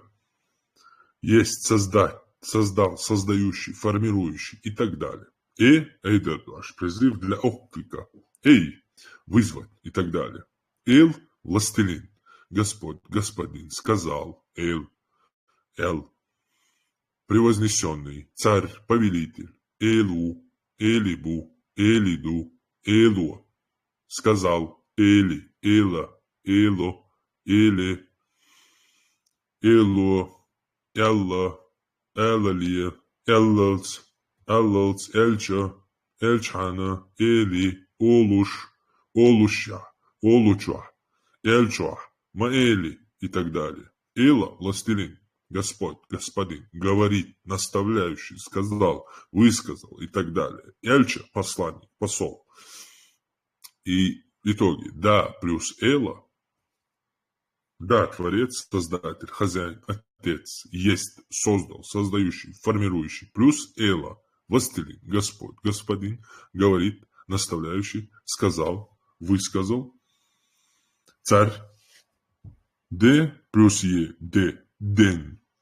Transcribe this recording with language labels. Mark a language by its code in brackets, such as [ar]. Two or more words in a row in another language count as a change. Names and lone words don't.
[ru] Есть создал, создающий, формирующий и так далее. Эйдердаш, призыв для отклика. Эй, вызвать и так далее. Эл, властелин, Господь, господин, сказал, эл, превознесенный, царь, повелитель, [ce] элу, элибу, элиду, элуа, сказал, эли, эла, эло, эле, эло, элла, элалия, эллалц, элча, эльчхана, эли, олуш, олуща, олуча, эльчуа, маэли и так далее. [ru] Эла, властелин, Господь, господин, говорит, наставляющий, сказал, высказал и так далее. Эльча, посланник, посол. И в итоге да плюс Эла, да, Творец, Создатель, Хозяин, Отец, есть, создал, создающий, формирующий, плюс Эла, властелин, Господь, господин, говорит, наставляющий, сказал, высказал, царь, Д плюс Е, Д, день.